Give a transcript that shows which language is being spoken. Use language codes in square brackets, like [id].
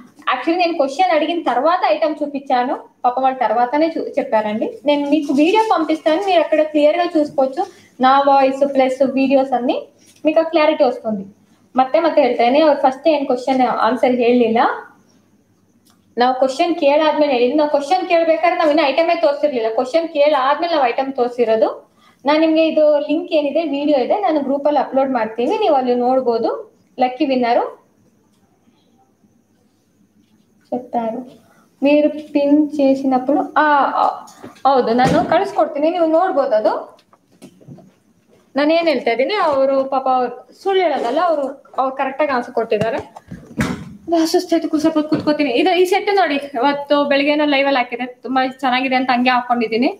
[te] Actually నేను question అడిగిన తర్వాత ఐటమ్ చూపించాను, పాప వాళ్ళు తర్వాతనే చెప్పారండి. నేను మీకు వీడియో పంపిస్తాను, మీరు అక్కడ క్లియర్ గా చూసుకోవచ్చు. నా వాయిస్ ప్లస్ వీడియోస్ అన్ని మీకు క్లారిటీ వస్తుంది. [kn] ಮತ್ತೆ ಹೇಳ್ತೇನೆ, ಅವ್ರು ಫಸ್ಟ್ ಏನ್ ಕ್ವಶನ್ ಆನ್ಸರ್ ಹೇಳಲಿಲ್ಲ. ನಾವು ಕ್ವಶನ್ ಕೇಳಾದ್ಮೇಲೆ ಹೇಳಿದ್ವಿ. ನಾವು ಕ್ವಶನ್ ಕೇಳ್ಬೇಕಾದ್ರೆ ನಾವು ಇನ್ನೂ ಐಟಮೇ ತೋರಿಸಿರ್ಲಿಲ್ಲ. ಕ್ವಶನ್ ಕೇಳಾದ್ಮೇಲೆ ನಾವು ಐಟಮ್ ತೋರಿಸಿರೋದು. ನಾನು ನಿಮ್ಗೆ ಇದು ಲಿಂಕ್ ಏನಿದೆ, ವಿಡಿಯೋ ಇದೆ, ನಾನು ಗ್ರೂಪ್ ಅಲ್ಲಿ ಅಪ್ಲೋಡ್ ಮಾಡ್ತೀನಿ, ನೀವು ಅಲ್ಲಿ ನೋಡ್ಬೋದು. [te] లక్కీ విన్నరు చెప్పారు. మీరు పిన్ చేసినప్పుడు [kn] ಹೌದು, ನಾನು ಕಳಿಸ್ಕೊಡ್ತೀನಿ, ನೀವು ನೋಡ್ಬೋದು. ಅದು ನಾನೇನು ಹೇಳ್ತಾ ಇದ್ದೀನಿ, ಅವರು ಪಾಪ ಸುಳ್ಳು ಹೇಳೋದಲ್ಲ, ಅವರು ಕರೆಕ್ಟಾಗಿ ಆನ್ಸರ್ ಕೊಟ್ಟಿದ್ದಾರೆ. ಸುಸ್ತಾಯ್ತು, ಸ್ವಲ್ಪ ಕೂತ್ಕೋತೀನಿ. ಈ ಸೆಟ್ ನೋಡಿ, ಇವತ್ತು ಬೆಳಿಗ್ಗೆನೋ ಲೈವಲ್ಲಿ ಹಾಕಿದೆ, ತುಂಬಾ ಚೆನ್ನಾಗಿದೆ ಅಂತ ಹಂಗೆ ಹಾಕೊಂಡಿದ್ದೀನಿ.